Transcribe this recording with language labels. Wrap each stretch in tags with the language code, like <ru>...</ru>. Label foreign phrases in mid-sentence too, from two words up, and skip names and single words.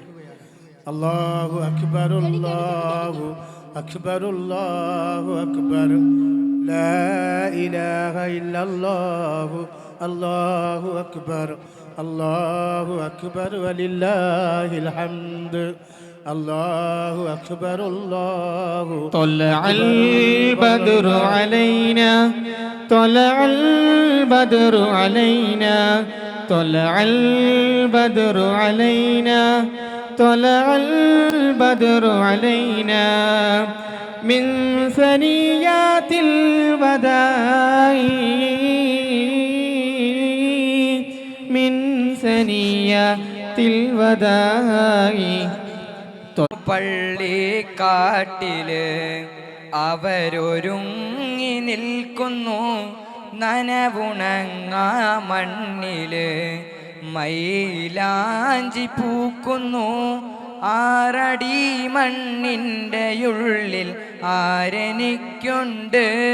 <ar>الله أكبر الله أكبر الله أكبر لا إله إلا الله الله أكبر ولله الحمد الله أكبر الله طلع البدر علينا طلع البدر علينا طلع البدر علينا طلع البدر علينا من ثنيات الوداع من ثنيات الوداع</ar> <ml>പള്ളിക്കാട്ടില് അവരൊരുങ്ങി നിൽക്കുന്നു നനവുണങ്ങാ മണ്ണില് മൈലാഞ്ചി പൂക്കുന്നു ആറടി മണ്ണിൻ്റെ ഉള്ളിൽ ആരെനിക്കുണ്ട്</ml>